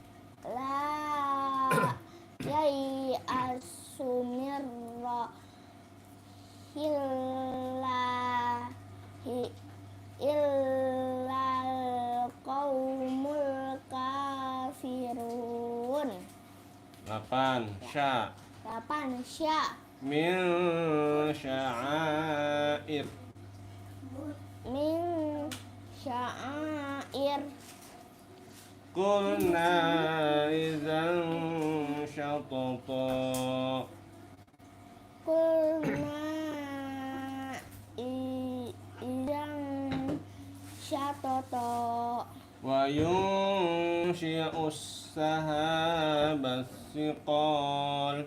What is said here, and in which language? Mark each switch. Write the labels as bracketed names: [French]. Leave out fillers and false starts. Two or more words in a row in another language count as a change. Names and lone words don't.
[Arabic] لا ييأس من روح الله إلا القوم الكافرون. 8. Sya 8 sya من شعائر. من شعائر قلنا إذا شططا. قلنا إذا شططا وينشئ السحاب الثقال.